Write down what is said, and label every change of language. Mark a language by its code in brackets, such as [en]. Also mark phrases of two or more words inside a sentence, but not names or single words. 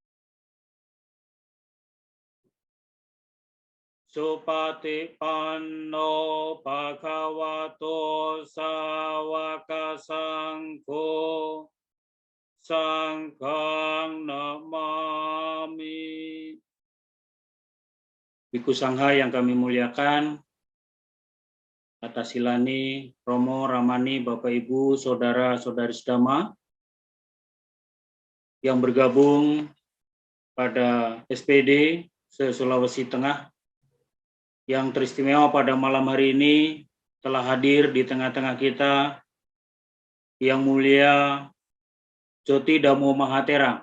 [pi] Supatipanno Bhagavato Sawaka Sangho. Sanghang namami. [id] Biku Sangha yang kami muliakan, atas silani Romo, Ramani, Bapak Ibu, Saudara-saudari sedama yang bergabung pada SPD se-Sulawesi Tengah, yang teristimewa pada malam hari ini telah hadir di tengah-tengah kita Yang Mulia Joti Dhammo Mahathera.